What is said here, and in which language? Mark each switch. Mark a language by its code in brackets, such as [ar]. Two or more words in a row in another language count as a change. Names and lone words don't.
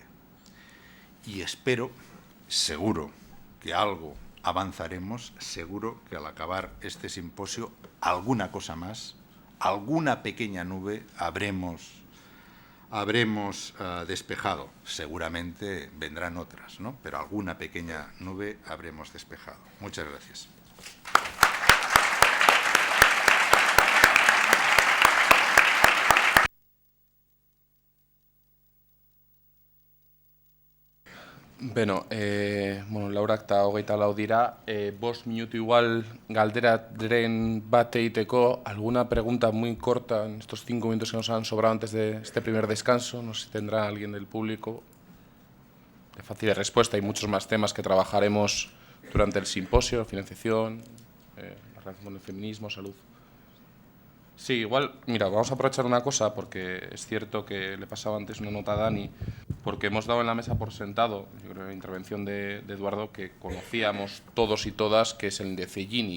[es] Y espero, seguro que algo avanzaremos, seguro que al acabar este simposio, alguna cosa más, alguna pequeña nube habremos despejado. Seguramente vendrán otras, ¿no? Pero alguna pequeña nube habremos despejado. Muchas gracias. [eu] Beno, laurak eta 24 dira, 5 minutu igual galderaren bat egiteko, [es] alguna pregunta muy corta en estos 5 minutos que nos han sobrado antes de este primer descanso, no sé si tendrá alguien del público. De fácil respuesta, hay muchos más temas que trabajaremos durante el simposio, financiación, la relación con el feminismo, salud. Sí, igual, mira, vamos a aprovechar una cosa, porque es cierto que le pasaba antes una nota a Dani, porque hemos dado en la mesa por sentado, yo creo en la intervención de Eduardo, que conocíamos todos y todas que es el índice Gini.